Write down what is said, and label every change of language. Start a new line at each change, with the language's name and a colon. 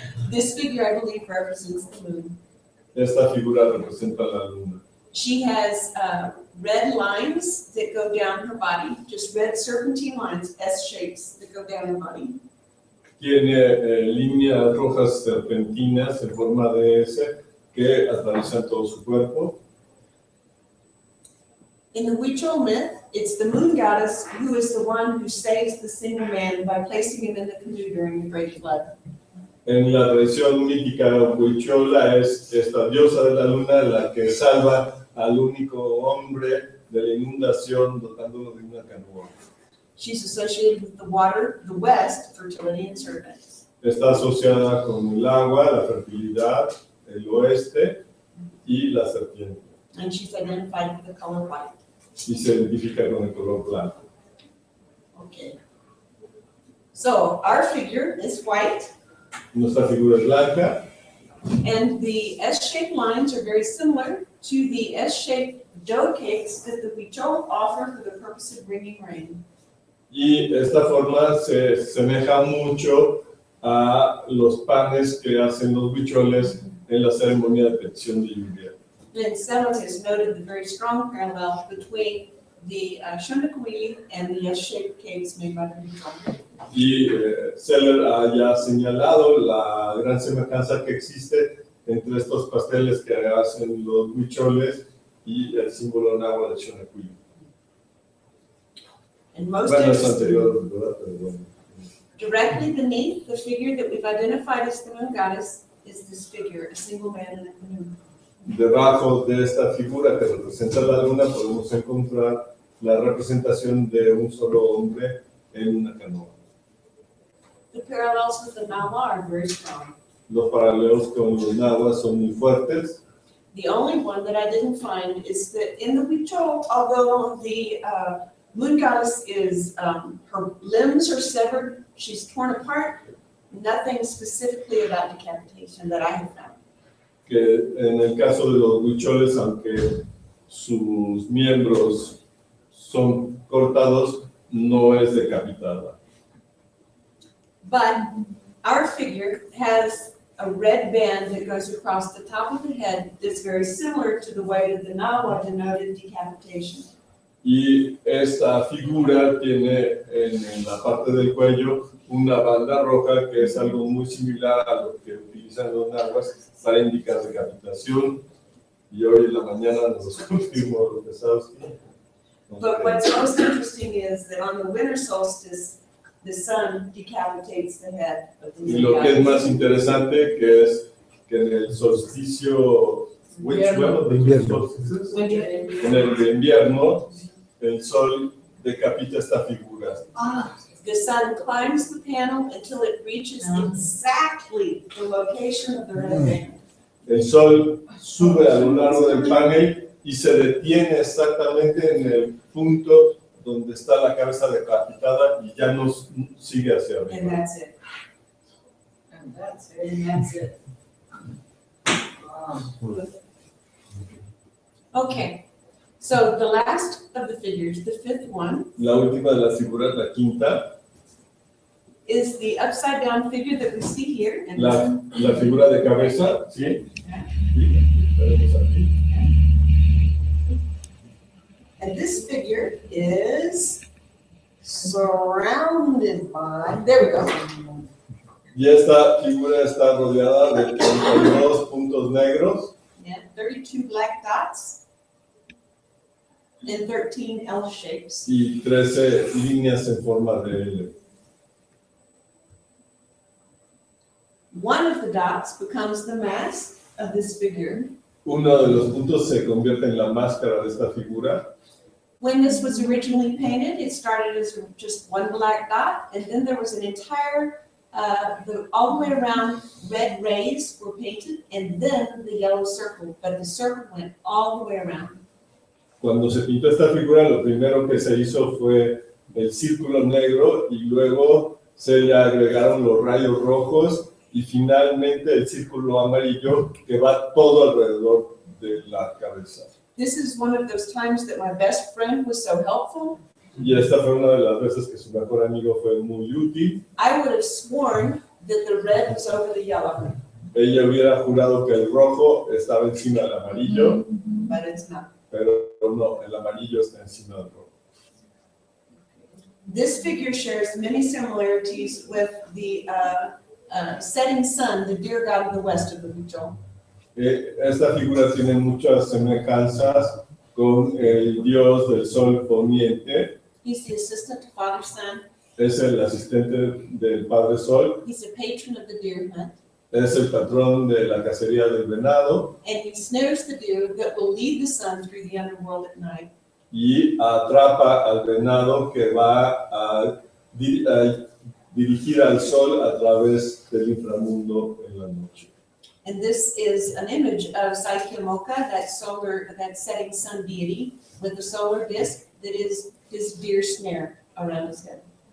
English: This figure, I believe, represents the moon.
Spanish: Esta figura representa la luna.
English: She has red lines that go down her body, just red serpentine lines, S shapes that go down her body.
Spanish: Tiene líneas rojas serpentinas en forma de S que atraviesan todo su cuerpo.
English: In the Huichol myth, it's the moon goddess who is the one who saves the single man by placing him in the canoe during the great flood.
Spanish: En la tradición mítica huichola es esta diosa de la luna la que salva al único hombre de la inundación dotándolo de una canoa.
English: She's associated with the water, the west, fertility and serpents.
Spanish: Está asociada con el agua, la fertilidad, el oeste y la serpiente.
English: And she's identified with the color white.
Spanish: Y se identifica con el color blanco.
English: Okay. So our figure is white,
Spanish: Nuestra figura es blanca
English: and the S-shaped lines are very similar to the S-shaped dough cakes that the Huichol offer for the purpose of bringing rain.
Spanish: y esta forma se asemeja mucho a los panes que hacen los huicholes en la ceremonia de petición de lluvia.
English: Then Sesiones has noted the very strong parallel between the Shundakwili and the S-shaped cakes made by the Huichol.
Spanish: Y Seller ha ya señalado la gran semejanza que existe entre estos pasteles que hacen los huicholes y el símbolo náhuatl de Xonacuillo.
English: And most
Spanish: Bueno, es
English: interesting,
Spanish: anterior, ¿verdad? Pero bueno.
English: directly beneath the figure that we've identified as the moon goddess is this figure, a single man in a canoe.
Spanish: Debajo de esta figura que representa la luna podemos encontrar la representación de un solo hombre en una canoa.
English: The parallels with the Nahua are very strong.
Spanish: Los paralelos con los nahuas son muy fuertes.
English: The only one that I didn't find is that in the Huichol, although the moon goddess is, her limbs are severed, she's torn apart, nothing specifically about decapitation that I have found.
Spanish: Que en el caso de los huicholes, aunque sus miembros son cortados, no es decapitada.
English: But our figure has a red band that goes across the top of the head that's very similar to the way that the Nahua denoted decapitation.
Spanish: Y esta figura tiene en la parte del cuello una banda roja que es algo muy similar a lo que utilizan los nahuas para indicar decapitación. Y hoy en la mañana nos confirmó lo que sabes.
English: But what's most interesting is that on the winter solstice, the sun decapitates the head of the
Spanish: Y lo que es
English: goddess.
Spanish: más interesante que es que en el solsticio Invierno. de invierno, en el de invierno, el sol decapita esta figura.
English: The sun climbs the panel until it reaches exactly the location of the red band.
Spanish: El sol sube a lo largo del panel y se detiene exactamente en el punto donde está la cabeza decapitada y ya no sigue hacia
English: And
Spanish: arriba.
English: that's it. And that's it. And that's it. Okay. So the last of the figures, the fifth one,
Spanish: La última de las figuras, la quinta,
English: is the upside down figure that we see here. And
Spanish: la figura de cabeza, ¿sí? Sí, tenemos aquí.
English: And this figure is surrounded by, there we go.
Spanish: Y esta figura está rodeada de 32 puntos negros
English: Yeah, 32 black dots and 13 L shapes.
Spanish: y 13 líneas en forma de L.
English: One of the dots becomes the mask of this figure.
Spanish: Uno de los puntos se convierte en la máscara de esta figura.
English: When this was originally painted, it started as just one black dot, and then there was an entire, all the way around, red rays were painted, and then the yellow circle, but the circle went all the way around.
Spanish: Cuando se pintó esta figura, lo primero que se hizo fue el círculo negro y luego se le agregaron los rayos rojos y finalmente el círculo amarillo que va todo alrededor de la cabeza.
English: This is one of those times that my best friend was so helpful.
Spanish: Y esta fue una de las veces que su mejor amigo fue muy útil.
English: I would have sworn that the red was over the yellow,
Spanish: Ella hubiera jurado que el rojo estaba encima del amarillo,
English: but it's not.
Spanish: pero no, el amarillo está encima del rojo.
English: This figure shares many similarities with the setting sun, the deer god of the west of the Huichol.
Spanish: Esta figura tiene muchas semejanzas con el dios del sol poniente.
English: He's the assistant to Father Sun.
Spanish: Es el asistente del Padre Sol.
English: He's a patron of the deer hunt.
Spanish: Es el patrón de la cacería del venado.
English: And he snares the deer that will lead the sun through the underworld at night.
Spanish: Y atrapa al venado que va a dirigir al sol a través del inframundo en la noche.
English: And this is an image of Saikyamoka, that setting sun deity, with a solar disk that is his deer snare around his head.